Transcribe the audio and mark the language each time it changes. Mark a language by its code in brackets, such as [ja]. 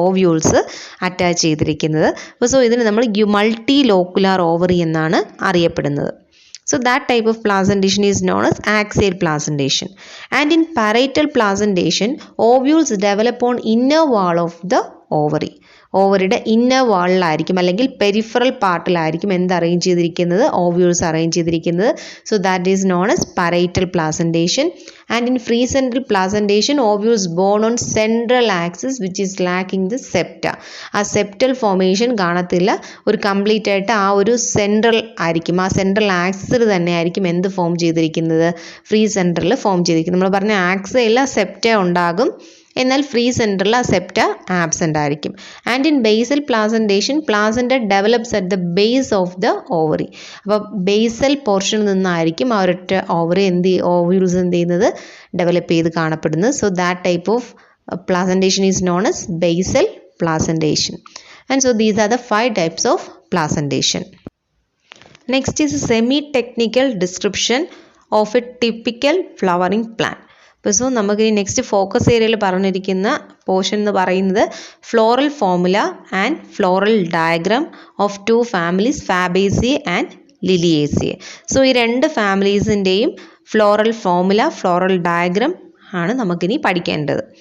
[ml] Ovules attach ചെയ്തിരിക്കുന്നത്. അപ്പോൾ so ഇതിന് നമ്മൾ മൾട്ടി ലോക്കുലാർ ഓവറി എന്നാണ് അറിയപ്പെടുന്നത്. [en] So that type of placentation is known as axial placentation. And in parietal placentation, ovules develop on inner wall of the ovary. [ml] ഓവറിയുടെ inner വാളിലായിരിക്കും അല്ലെങ്കിൽ peripheral പാർട്ടിലായിരിക്കും എന്ത് arrange ചെയ്തിരിക്കുന്നത്? [en] Ovules arrange ചെയ്തിരിക്കുന്നത്. So that is known as parietal placentation. And in free central placentation, ovules born on central axis which is lacking the septa. [ml] ആ septal formation കാണത്തില്ല. ഒരു complete ആയിട്ട് ആ ഒരു സെൻട്രൽ ആയിരിക്കും, ആ സെൻട്രൽ ആക്സിൽ തന്നെ ആയിരിക്കും എന്ത് ഫോം ചെയ്തിരിക്കുന്നത്? ഫ്രീ സെൻട്രൽ ഫോം ചെയ്തിരിക്കുന്നത്. നമ്മൾ പറഞ്ഞ ആക്സിൽ സെപ്റ്റ ഉണ്ടാകും, എന്നാൽ ഫ്രീ സെൻറ്ററിൽ ആ സെപ്റ്റ ആബ്സെൻ്റ് ആയിരിക്കും. [en] And in basal placentation, placenta develops at the base of the ovary. [ml] അപ്പോൾ ബേസൽ പോർഷനിൽ നിന്നായിരിക്കും ആ ഒരൊറ്റ ഓവറി ഓവ്യൂൾസ് എന്ത് ചെയ്യുന്നത്? [en] Develop ചെയ്ത് കാണപ്പെടുന്നത്. So that type of placentation is known as basal placentation. And so these are the 5 types of placentation. Next is a semi-technical description of a typical flowering plant. [ml] So നമുക്ക് ഈ next focus ഏരിയയിൽ പറഞ്ഞിരിക്കുന്ന portion എന്ന് പറയുന്നത് [en] floral formula and floral diagram of 2 families, [ml] ഫാബേസിയെ and ലിലിയേസിയെ. So ഈ 2 ഫാമിലീസിൻ്റെയും floral formula, floral diagram ആണ് നമുക്കിനി പഠിക്കേണ്ടത്.